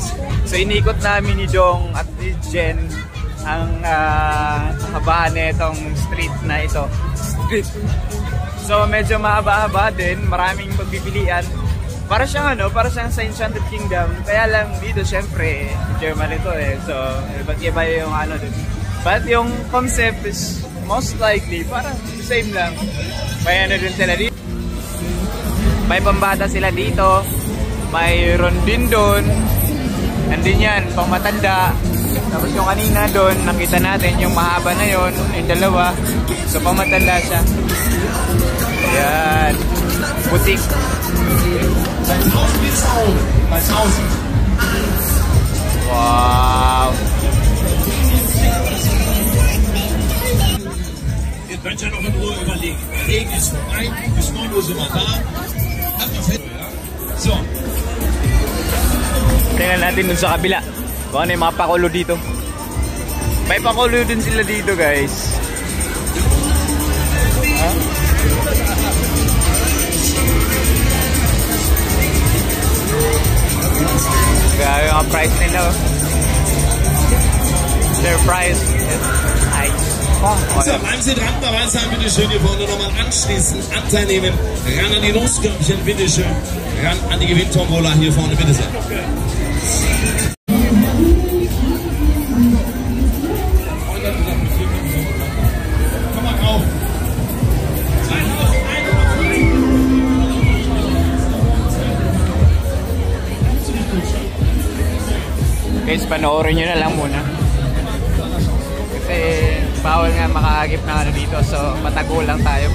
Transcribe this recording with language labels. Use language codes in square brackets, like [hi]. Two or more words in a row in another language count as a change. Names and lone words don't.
[tl] So inikot namin ni Dong at ni Jen ang kahabaan nitong street na ito. So medyo mahaba-haba din, maraming pagpipilian. para siyang sa Enchanted Kingdom. Kaya lang dito, syempre, Germany to eh. So, iba't iba yung dun. But yung concept [en] is most likely, [tl] parang same lang. May din sila dito. May pambata sila dito. Mayroon din doon. Nandun yan, pang matanda. Tapos yung kanina doon, nakita natin yung mahaba na yon, yung dalawa. So pang matanda siya. Ayan. Butik. Wow. [de] Ihr könnt ja noch in Ruhe überlegen. Der Regen ist vorbei, ist nur so mal da. Hat noch Fett, ja? So. [tl] Tingnan natin dun sa kabila. Kung ano yung mga pakulo dito. May pakulo din sila dito, guys. Huh? Grabe yung price nila. [en] Their price is high. So, [de] bleiben Sie dran, dabei sein, bitteschön. Hier vorne nochmal anschließend Anteil nehmen. Ran an die Loskörbchen, bitteschön. Ran an die Gewinntombola hier vorne, bitte sehr. Komm mal rauf. [tl] Guys, panoorin nyo na lang muna. Kasi bawal nga makaagip na dito. So, patago lang tayo.